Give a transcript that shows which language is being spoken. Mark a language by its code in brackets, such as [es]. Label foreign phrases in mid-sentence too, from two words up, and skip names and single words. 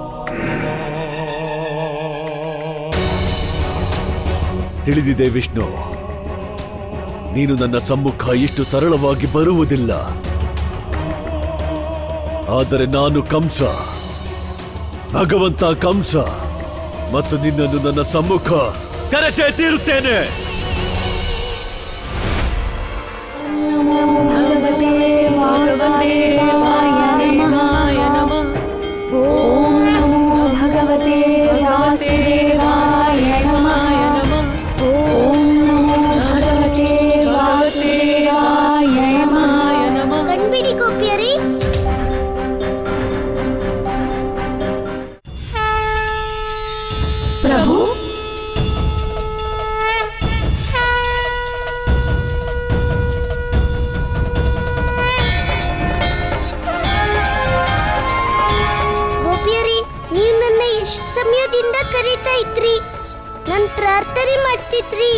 [kn] ತಿಳಿದಿದೆ ವಿಷ್ಣು, ನೀನು ನನ್ನ ಸಮ್ಮುಖ ಇಷ್ಟು ಸರಳವಾಗಿ ಬರುವುದಿಲ್ಲ. ಆದರೆ ನಾನು ಕಂಸ, ಭಗವಂತ ಕಂಸ, ಮತ್ತು ನಿನ್ನನ್ನು ನನ್ನ ಸಮ್ಮುಖ ಕರೆಸೇ ತೀರುತ್ತೇನೆ. [sa] ಭಗವತೆ ವಾಸುದೇವಾಯ ನಮಃ. ಓಂ ನಮೋ ಭಗವತೆ ವಾಸುದೇವಾಯ ನಮಃ. ಓಂ ನಮೋ ಭಗವತೆ ವಾಸುದೇವಾಯ ನಮಃ. [kn] ಕಣ್ಬಿಡಿ ಗೋಪಿಯರೇ, ಪ್ರಭು, ಗೋಪಿಯರೇ, ನೀವು ನನ್ನ ಎಷ್ಟು ಸಮಯದಿಂದ ಕರೀತಾ ಇದ್ರಿ, ನನ್ ಪ್ರಾರ್ಥನೆ ಮಾಡ್ತಿದ್ರಿ.